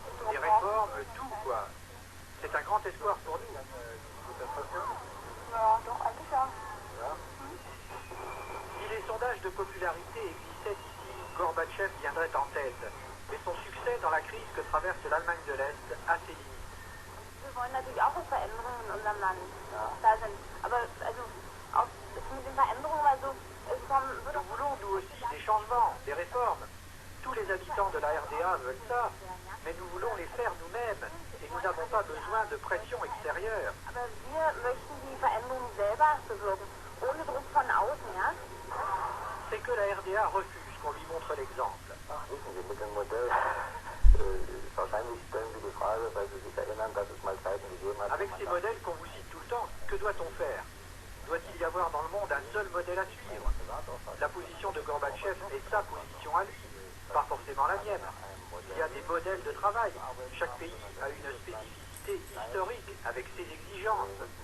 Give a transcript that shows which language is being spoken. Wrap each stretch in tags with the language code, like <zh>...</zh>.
<fr>Des réformes, tout quoi. C'est un grand espoir pour nous. Si les sondages de popularité existaient ici, Gorbatchev viendrait en tête. Mais son succès dans la crise que traverse l'Allemagne de l'Est a ses limites.</fr> <de>Wir wollen natürlich auch Veränderungen in unserem Land da sind. Aber also auch mit den Veränderungen, also</de> <fr>Nous voulons nous aussi des changements, des réformes. Tous les habitants de la RDA veulent ça, mais nous voulons les faire nous-mêmes et nous n'avons pas besoin de pression extérieure.</fr> <de>aber wir möchten die Veränderungen selber bewirken, ohne Druck von außen, ja?</de> <fr>C'est que la RDA refuse qu'on lui montre l'exemple.</fr> <de>Wissen Sie, mit dem Modell, wahrscheinlich stellen Sie die Frage, weil Sie sich erinnern, dass es mal Zeiten gegeben hat.</de> <fr>Avec ces modèles qu'on vous cite tout le temps, que doit-on faire? Doit-il y avoir dans le monde un seul modèle à suivre? La position de Gorbatchev est sa position à lui, pas forcément la mienne. Il y a des modèles de travail. Chaque pays a une spécificité historique avec ses exigences.</fr>